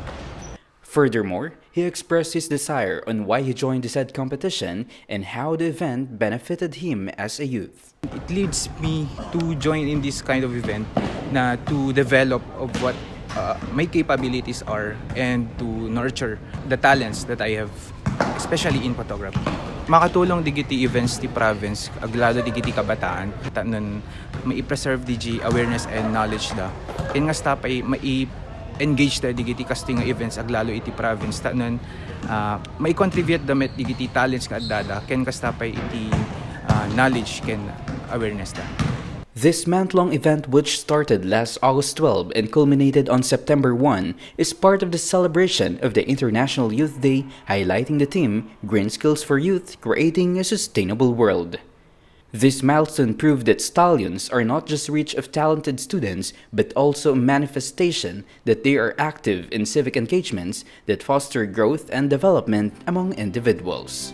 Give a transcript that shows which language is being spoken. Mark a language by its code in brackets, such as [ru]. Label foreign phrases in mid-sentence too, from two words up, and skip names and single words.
[en] Furthermore, he expressed his desire on why he joined the said competition and how the event benefited him as a youth. It leads me to join in this kind of event to develop of what my capabilities are and to nurture the talents that I have, especially in photography. [ilo] Makatulong digiti events ti province, aglado digiti kabataan, tanan mai-preserve digi [en] awareness and knowledge [ilo] da. Ken nga stapay mai-engage da digiti [en] casting events [ilo] aglalo iti province, tanan mai-contribute damit digiti talents nga addada, ken nga stapay iti knowledge ken awareness da. [en] This month-long event, which started last August 12 and culminated on September 1, is part of the celebration of the International Youth Day, highlighting the theme, Green Skills for Youth, Creating a Sustainable World. This milestone proved that stallions are not just reach of talented students, but also a manifestation that they are active in civic engagements that foster growth and development among individuals.